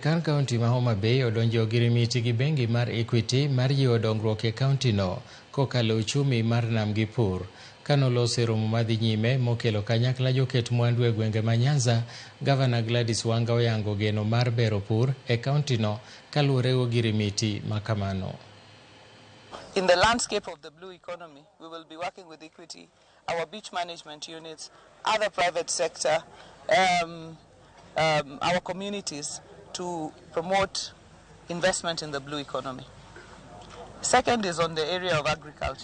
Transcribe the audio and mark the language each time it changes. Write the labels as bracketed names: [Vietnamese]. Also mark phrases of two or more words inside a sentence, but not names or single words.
[Luo (Kenya and Tanzania)] Sirkal kaunti ma Homa Bay odonjo ogirimiti gi bengi mar Equity mar jiwo dongruok e kaunti no kokalo uchumi mar nam gi pur. Kanoloso romo madhi nyime mokelo kanyakla joket mwandu e gwenge ma Nyanza, Gavana Gladys Wanga oyango geno mar bero pur e kaunti no kaluwore ogirimiti makamano. [English] In the landscape of the blue economy, we will be working with Equity, our beach management units, other private sector, our communities to promote investment in the blue economy. Second is on the area of agriculture.